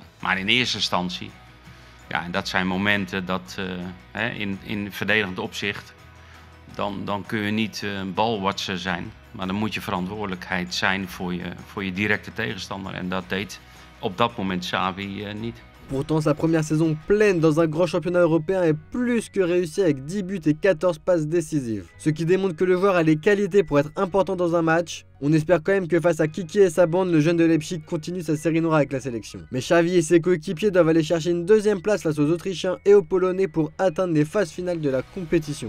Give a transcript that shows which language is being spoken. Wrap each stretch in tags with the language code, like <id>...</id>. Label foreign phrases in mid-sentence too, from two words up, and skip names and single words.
<nl>Maar in eerste instantie, ja, en dat zijn momenten dat in verdedigend opzicht, dan kun je niet balwatser zijn. Maar dan moet je verantwoordelijkheid zijn voor je directe tegenstander. En dat deed op dat moment Xavi niet.</nl> <fr>Pourtant, sa première saison pleine dans un grand championnat européen est plus que réussie avec 10 buts et 14 passes décisives. Ce qui démontre que le joueur a les qualités pour être important dans un match. On espère quand même que face à Kiki et sa bande, le jeune de Leipzig continue sa série noire avec la sélection. Mais Xavi et ses coéquipiers doivent aller chercher une deuxième place face aux Autrichiens et aux Polonais pour atteindre les phases finales de la compétition.</fr>